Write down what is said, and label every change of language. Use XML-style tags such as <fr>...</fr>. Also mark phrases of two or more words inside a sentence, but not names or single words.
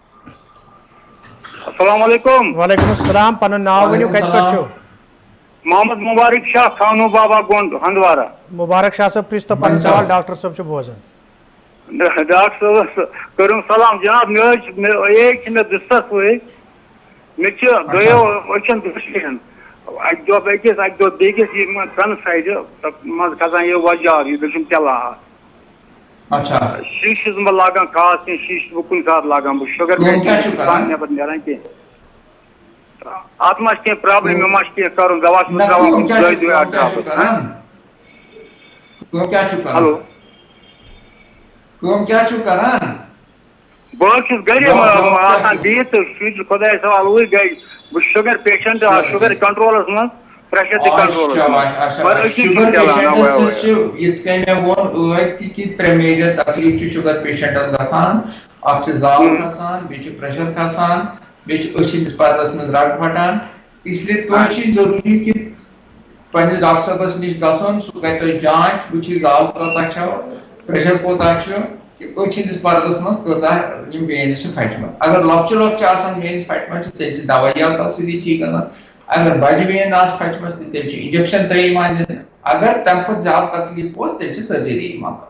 <ar>السلام علیکم وعلیکم السلام</ar> <ks>پنُن ناو ؤنِو کتہِ پٮ۪ٹھ چھِو محمد مبارک شاہ خانو بابا گونڈ ہندوارا مبارک شاہ صٲب پرٛژھتو پنُن سوال ڈاکٹر صٲب چھُ بوزان ڈاکٹر صٲبس کٔرِو سلام جناب مےٚ ایج چھِ مےٚ 207 ؤرِش مجھے دو وچن دشن اکہ دہ بیس اکہ دہ بیس یہ تن سائڈ مز کھسان یہ وجار یہ دشن چلان اچھا شیشہ بہ لاگان خاص کی شیشہ بہ کن سات لاگان بہ شوگر نبر نیران کی ات ما کی پرابلم ما کی کرن دوا ہلو بہت گھر آسان بہت تو خدا سوال اوی گئی بہ</ks> <en>sugar patient</en> <ks>شوگر کنٹرولس من پریشر تہ کنٹرولس ترے میجر تکلیف</ks> <en>sugar patients</en> <ks>گژھان اکھ زال کھسان بیٚیہِ پریشر کھسان بیٚیہِ أچھِس پردس منٛز رگ پھٹان</ks> <ur>اس لیے</ur> <ks>تۄہہِ ضروٗری کہِ پننس ڈاکٹر صٲبس نِش گژھُن سُہ کرِ تۄہہِ جانچ وٕچھِ زال کۭژاہ چھو پریشر کوتاہ چھُ أچھِس پردس منٛز کۭژاہ یِم وینز چھِ پھٹمژٕ اگر لۄکچہِ لۄکچہِ آسان وینز پھٹمژٕ تیٚلہِ چھِ دوٲیات تتھ سۭتی ٹھیٖک گژھان اگر بجہِ وین آسہِ پھٹمژ تہٕ تیٚلہِ چھِ انجکشن تہِ یِوان دِنہٕ اگر تمہِ کھۄتہٕ زیادٕ تکلیف اوس تیٚلہِ چھِ سرجری یِوان کرنہٕ</ks>